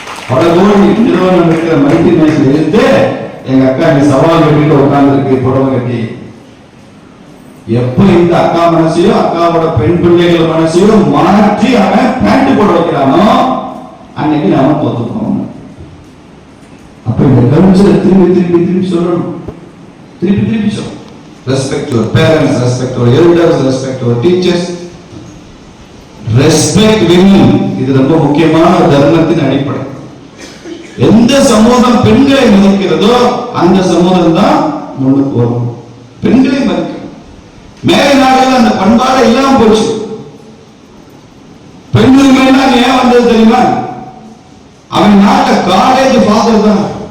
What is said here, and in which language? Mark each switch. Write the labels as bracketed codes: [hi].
[ta] பல கோடி நிறுவனம் இருக்கிற மல்டிநேஷனல் எதிர்த்து எங்க அக்கா இங்க சவால் விட்டுட்டு உட்கார்ந்து இருக்கு புடவை கட்டி. எப்ப இந்த அக்கா மனசையோ அக்காவோட பெண் பிள்ளைகள் மனசையோ மாற்றி அவன் பேண்ட் போட வைக்கிறானோ அன்னைக்கு நாம தோத்துப்போம். அப்ப இந்த கல்ச்சரை திருப்பி சொல்லணும், திருப்பி சொல்லணும். [en] Respect your parents, respect your elders, respect your teachers, respect women. [ta] இது ரொம்ப முக்கியமான தர்மத்தின் அடிப்படை. எந்த சமூகம் பெண்களை மதிக்கிறதோ அந்த சமூகம் தான் முன்னுக்கு வரும். பெண்களை மதிக்கும். மேலை நாடுகள் அந்த பண்பாடு இல்லாம போச்சு. இருந்தது தெரியுமா? அவன் நாட்ட காட் தி ஃபாதர் தான்.